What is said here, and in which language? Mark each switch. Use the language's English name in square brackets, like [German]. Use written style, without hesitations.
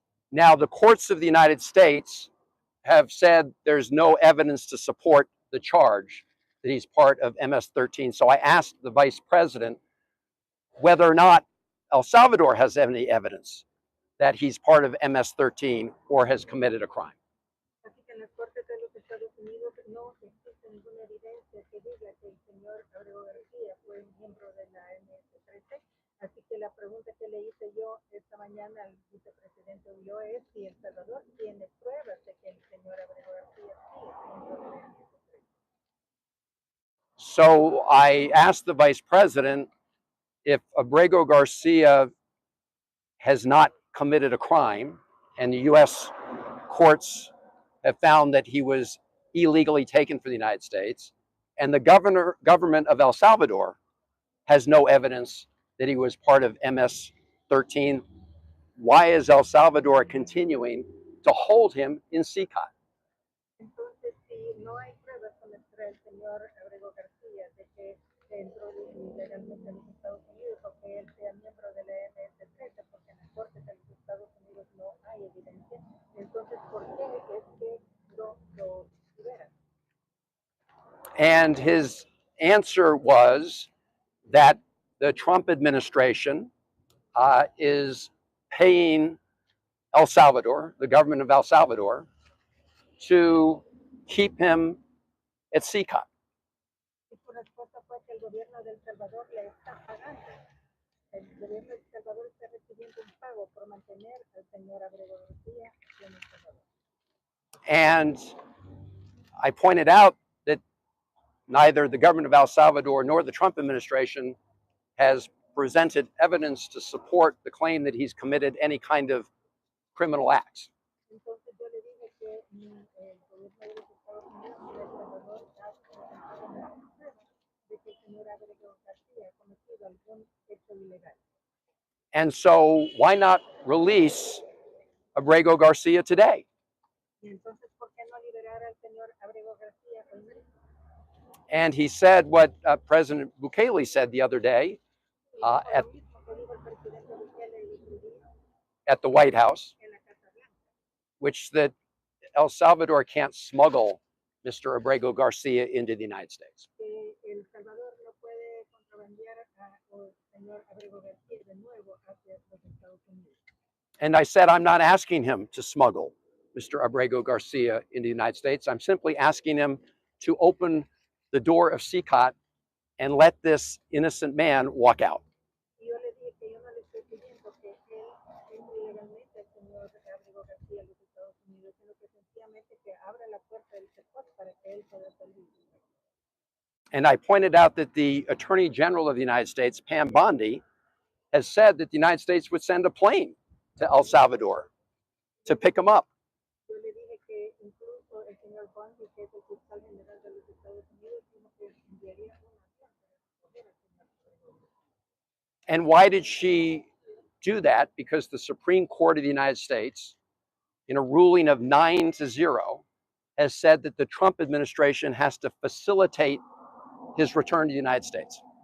[English] Now, the courts of the United States have said there's no evidence to support the charge that he's part of MS-13. So I asked the vice president whether or not El Salvador has any evidence that he's part of MS-13 or has committed a crime. [Spanish] Así que en las cortes de los Estados Unidos no existe ninguna evidencia que diga que el señor Abrego García fue miembro de la MS-13. Así que la pregunta que le hice yo esta mañana al vicepresidente Ulloa es si El Salvador tiene pruebas de que el señor Abrego García sí es miembro de la MS-13. [English] So I asked the vice president if Abrego Garcia has not committed a crime and the U.S. courts have found that he was illegally taken from the United States, and the government of El Salvador has no evidence that he was part of MS-13. Why is El Salvador continuing to hold him in CICOT? [Spanish] Entonces, si no hay pruebas contra el señor Abrego García de que entró ilegalmente a los Estados Unidos o que él sea miembro de la MS-13, porque en las cortes de los Estados Unidos no hay evidencia, entonces, ¿por qué es que lo liberan? [English] And his answer was that the Trump administration is paying El Salvador, the government of El Salvador, to keep him at CICOT. [Spanish] Y su respuesta fue que el gobierno de El Salvador le está pagando. El gobierno de El Salvador está recibiendo un pago por mantener al señor Abrego García en El Salvador. [English] And I pointed out that neither the government of El Salvador nor the Trump administration has presented evidence to support the claim that he's committed any kind of criminal acts. [Spanish] Entonces yo le dije que ni el gobierno de los Estados Unidos ni El Salvador ha presentado ninguna prueba de que el señor Abrego García ha cometido algún hecho ilegal. [English] And so why not release Abrego Garcia today? [Spanish] Y entonces, ¿por qué no liberar al señor Abrego García hoy mismo? [English] And he said what President Bukele said the other day [Spanish] Y [English] at, [Spanish] lo mismo que dijo el presidente Bukele el otro día [English] at the White House, [Spanish] en la Casa Blanca, [English] which that El Salvador can't smuggle Mr. Abrego Garcia into the United States. [Spanish] que El Salvador no puede contrabandear al señor Abrego García de nuevo hacia los Estados Unidos. [English] And I said, I'm not asking him to smuggle Mr. Abrego Garcia into the United States. I'm simply asking him to open the door of CICOT and let this innocent man walk out. [Spanish] Y yo le dije que yo no le estoy pidiendo que él entre ilegalmente al señor Abrego García a los Estados Unidos, sino que sencillamente que abra la puerta del CEPOT para que él pueda salir. [English] And I pointed out that the Attorney General of the United States, Pam Bondi, has said that the United States would send a plane to El Salvador to pick him up. [Spanish] Yo le dije que incluso el señor Bondi, que es el fiscal general de los Estados Unidos, dijo que enviaría un avión para recoger al señor Abrego García. [English] And why did she do that? Because the Supreme Court of the United States, in a ruling of 9-0, has said that the Trump administration has to facilitate his return to the United States.